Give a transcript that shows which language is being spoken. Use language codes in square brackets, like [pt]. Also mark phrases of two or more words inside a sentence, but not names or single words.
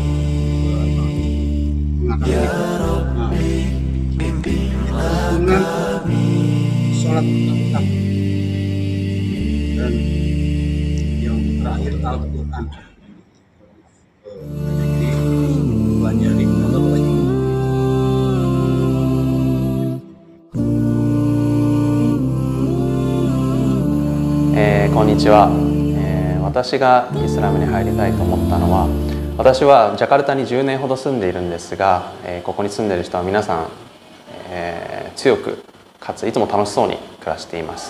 [ar] Ya Rabbi, [id] bimbinglah kami. Sholat tetap, dan yang terakhir Al-Quran. Jadi pelajari Allah lagi. [ja] こんにちは、私がイスラムに入りたいと思ったのは、私はジャカルタに10年ほど住んでいるんですが、ここに住んでいる人は皆さん、強くかついつも楽しそうに暮らしています。